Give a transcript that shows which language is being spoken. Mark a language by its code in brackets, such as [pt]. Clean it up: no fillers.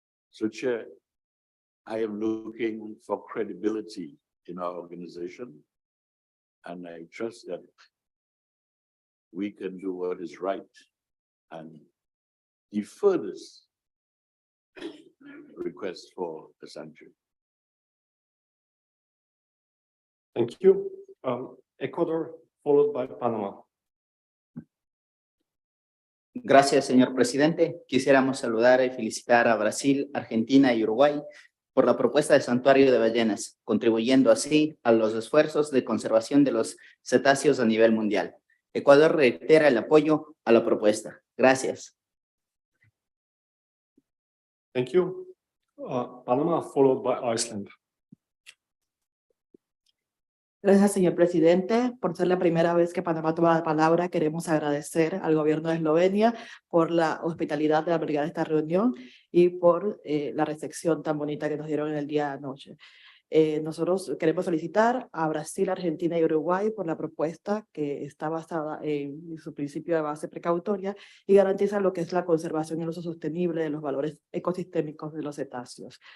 [en] So, Chair, I am looking for credibility in our organization, and I trust that we can do what is right and defer this request for a sanctuary. Thank you. Ecuador, followed by Panama. [es] Gracias, señor presidente. Quisiéramos saludar y felicitar a Brasil, Argentina y Uruguay por la propuesta de santuario de ballenas, contribuyendo así a los esfuerzos de conservación de los cetáceos a nivel mundial. Ecuador reitera el apoyo a la propuesta. Gracias. [en] Thank you. Panama, followed by Iceland. [es] Gracias, señor presidente. Por ser la primera vez que Panamá toma la palabra, queremos agradecer al gobierno de Eslovenia por la hospitalidad de albergar esta reunión y por la recepción tan bonita que nos dieron en el día de anoche. Nosotros queremos felicitar a Brasil, Argentina y Uruguay por la propuesta que está basada en su principio de base precautoria y garantiza lo que es la conservación y el uso sostenible de los valores ecosistémicos de los cetáceos.